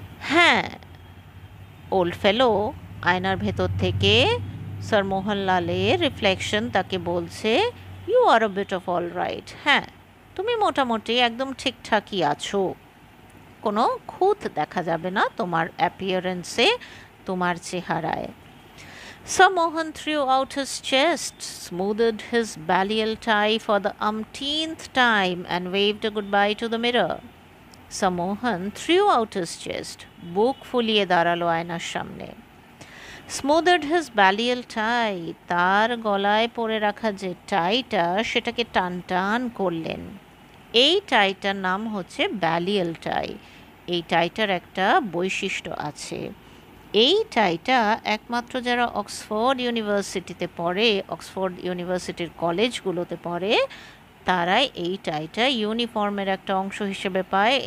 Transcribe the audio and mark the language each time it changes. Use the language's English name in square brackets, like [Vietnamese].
[Bangla] হ্যাঁ, [English] old fellow [Bangla] আয়নার ভেতর থেকে স্যার মোহনলালের রিফ্লেকশন তাকে বলছে, [English] You are a bit of all right. [Bangla] হ্যাঁ, তুমি মোটামুটি একদম ঠিকঠাকই আছো, কোনো খুঁত দেখা যাবে না তোমার অ্যাপিয়ারেন্সে, তোমার চেহারায়। [English] Sir Mohan threw out his chest, smoothed his balliol tie for the umpteenth time, and waved a goodbye to the mirror. Sir Mohan threw out his chest, [Bangla] বুক ফুলিয়ে দাঁড়ালো আয়নার সামনে। [English] smoothed his Balliol tie, [Bangla] তার গলায় পরে রাখা যে টাইটা সেটাকে টান টান করলেন। এই টাইটার নাম হচ্ছে ব্যালিয়াল টাই। এই টাইটার একটা বৈশিষ্ট্য আছে, এই টাইটা একমাত্র যারা অক্সফোর্ড ইউনিভার্সিটিতে পড়ে, অক্সফোর্ড ইউনিভার্সিটির কলেজগুলোতে পড়ে, তারাই এই টাইটা ইউনিফর্মের একটা অংশ হিসেবে পায়।